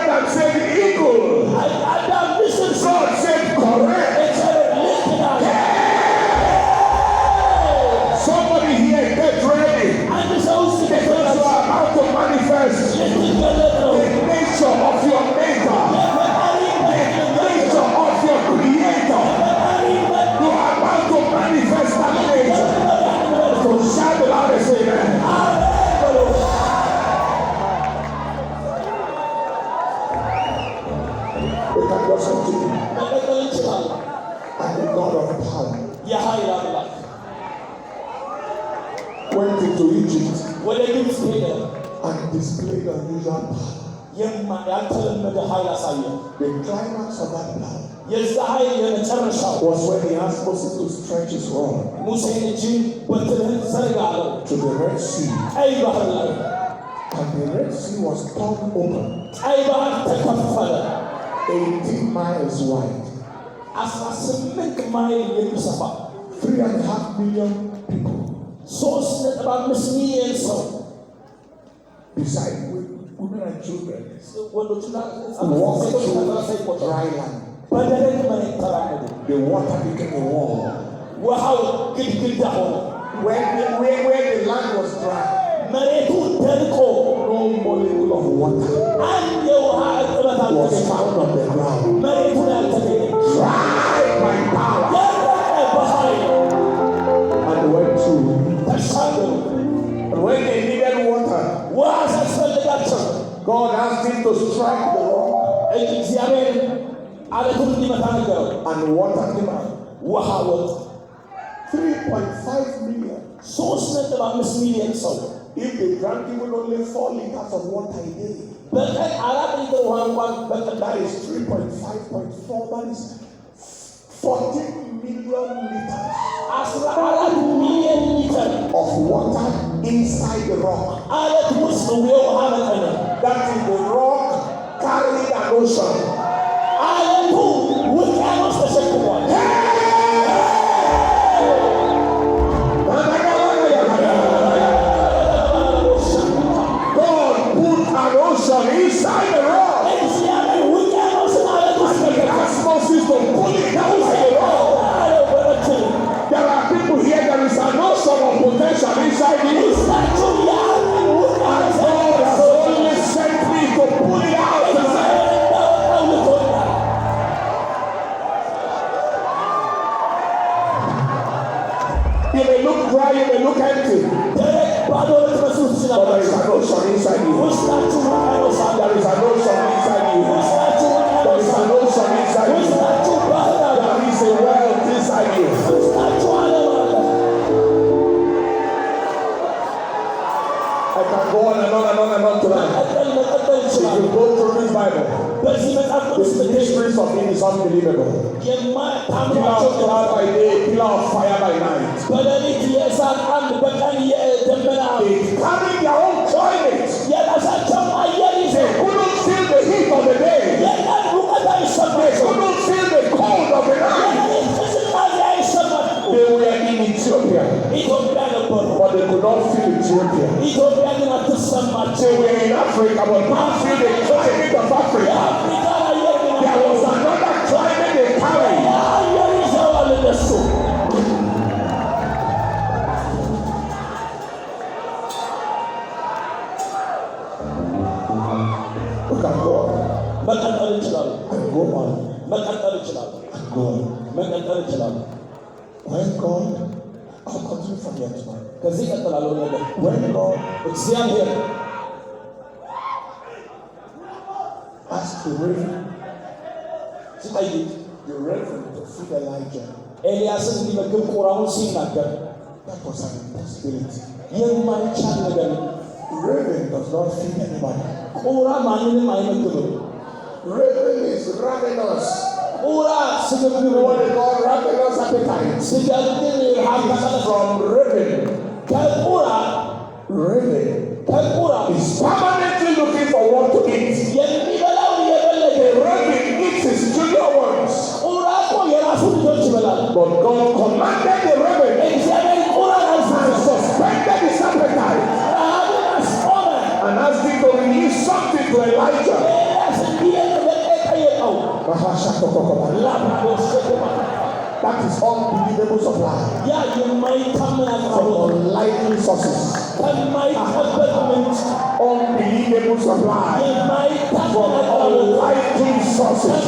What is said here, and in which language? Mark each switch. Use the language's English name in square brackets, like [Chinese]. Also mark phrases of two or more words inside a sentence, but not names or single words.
[English] said eagle. [Amharic] አዳም ንስር ሲል [English] God said correct. [Amharic] እግዚአብሔር ልክ ናት። [English] Somebody here get ready. [Amharic] አንድ ሰው ውስጥ [English] Because you are about to manifest [Amharic] ልትገለጥ ነው። [English] the nature of your maker. The nature of your creator. You are about to manifest that nature. So shout the loudest amen. We can just continue. [Amharic] መቀጠል እንችላለን። [English] And the God of power [Amharic] የኃይል አምላክ [English] went into Egypt [Amharic] ወደ ግብፅ ሄደ። [English] and displayed unusual power. [Amharic] ያልተለመደ ኃይል አሳየ። [English] The climax of that power [Amharic] የዛ ኃይል የመጨረሻው [English] was when he asked Moses to stretch his rod [Amharic] ሙሴን እጅን በትርህን ዘርጋ አለው [English] to the Red Sea. [Amharic] ቀይ ባህር ላይ [English] And the Red Sea was torn open, [Amharic] ቀይ ባህር ተከፈለ። [English] 18 miles wide. [Amharic] 18 ማይል የሚሰፋ [English] 3.5 million people, [Amharic] 3.5 ሚሊዮን ሰው [English] beside women and children, [Amharic] ወንዶችና [English] walked [Amharic] ሴቶች [English] through [Amharic] ተሰይቆ [English] dry land. [Amharic] በደረቅ መሬት ተራመዱ። [English] The water became a wall. [Amharic] ውሃው ግድግዳ ሆነ። [English] Where the land was dry, [Amharic] መሬቱ ደርቆ [English] no molecule of water [Amharic] አንድ የውሃ እጥበት [English] was [Amharic] አልተገኘም። [English] found on the ground. [Amharic] መሬቱ ላይ አልተገኘም። [English] Dry by power. [Amharic] ደረቀ በኃይል [English] And went through. [Amharic] ተሻገሩ። [English] And when they needed water, [Amharic] ውሃ ሲያስፈልጋቸው [English] God asked him to strike the rock, [Amharic] እግዚአብሔር አለቱን እንዲመታ ነገረው። [English] and water came out. [Amharic] ውሃ ወጣ። [English] 3.5 million. [Amharic] 3.5 ሚሊዮን ሰው [English] If they drank even only 4 liters of water a day, [Amharic] በቀን 4 ሊትር ውሃ እንኳን በቀን [English] that is 3.5.4. That is 14 million liters [Amharic] 14 ሚሊዮን ሊትር [English] of water inside the rock. [Amharic] አለት ውስጥ የውሃ መጠን ነው። [English] That is the rock carried an ocean. [Amharic] አለቱ ውቅያኖስ ተሸክሟል። [English] God put an ocean inside the rock. [Amharic] እግዚአብሔር ውቅያኖስን አለት ውስጥ [English] And he asked Moses to pull it down like a rock. There are people here, there is an ocean of potential inside you. [Amharic] ውስጣችሁ ያለን ውቅያኖስ [English] God has only sent me to pull it out tonight. You may look dry, you may look empty, [Amharic] ደረቅ ባዶ ልትመስሉ [English] but there is [Amharic] ትችላላችሁ። [English] an ocean inside you. [Amharic] ውስጣችሁ ውቅያኖስ አለ። [English] There is an ocean inside you. [Amharic] ውስጣችሁ [English] There [Amharic] ውቅያኖስ [English] is [Amharic] አለ። [English] an ocean inside you. [Amharic] ውስጣችሁ ባህር አለ። [English] There is a world inside you. [Amharic] ውስጣችሁ ዓለም አለ። [English] I can go on and on and on and on tonight. [Amharic] መቀጠል [English] If [Amharic] ይችላል። [English] you go through this Bible, [Amharic] በዚህ መጽሐፍ [English] the [Amharic] ቅዱስ ስትሄዱ [English] mysteries of it is unbelievable. Pillar [Amharic] የማታምኗቸው [English] of cloud by day, pillar of fire by night. [Amharic] በሌሊት የእሳት አምድ በቀን የደመና [English] They carry their own climate. [Amharic] የራሳቸውን አየር [English] They [Amharic] ይዘው [English] couldn't feel the heat of the day. [Amharic] የቀን ሙቀት [English] They [Amharic] አይሰማቸው፣ [English] couldn't feel the cold of the night. [Amharic] የሌሊት ቅዝቃዜ አይሰማቸው። [English] They were in Ethiopia, [Amharic] ኢትዮጵያ ነበሩ። [English] but they could not feel Ethiopia. [Amharic] ኢትዮጵያ ግን አትሰማቸው። [English] They were in Africa, but couldn't feel the climate of Africa. [Amharic] የአፍሪካ አየር ግን [English] There was another climate they carried. [Amharic] አየር ይዘዋል እነሱ። [English] We can go on [Amharic] መቀጠል ይችላሉ። [English] and go on [Amharic] መቀጠል ይችላሉ። [English] and go on. [Amharic] መቀጠል ይችላሉ። [English] When God, I'll continue from here tonight. [Amharic] ከዚህ ቀጥላለሁ ነገር [English] When God [Amharic] እግዚአብሔር [English] asked the reverend [Amharic] ሲጠይቅ [English] to feed Elijah, [Amharic] ኤልያስን እንዲመግብ ቁራውን ሲናገር [English] that was an impossibility. [Amharic] የማይቻል ነገር ነው። [English] Raven does not feed anybody. [Amharic] ቁራ ማንንም አይመግብም። [English] Raven is ravenous. [Amharic] ቁራ ስግብግብ [English] You know what [Amharic] ነው። [English] they call ravenous appetite? [Amharic] ስግብግብ [English] It's from Raven. [Amharic] ከቁራ [English] Raven is permanently looking for what to eat. [Amharic] የሚበላው የፈለገ [English] The raven eats his junior ones. [Amharic] ቁራ እኮ የራሱ ልጆች ይበላል። [English] But God commanded the raven [Amharic] እግዚአብሔር ቁራን [English] and [Amharic] አዘዘ፣ [English] suspended his appetite [Amharic] ረሃብን አስቆመ። [English] and asked him to release something to Elijah. [Amharic] ኤልያስ እንዲህ [English] That is unbelievable supply from unlikely sources. Unbelievable supply from unlikely sources.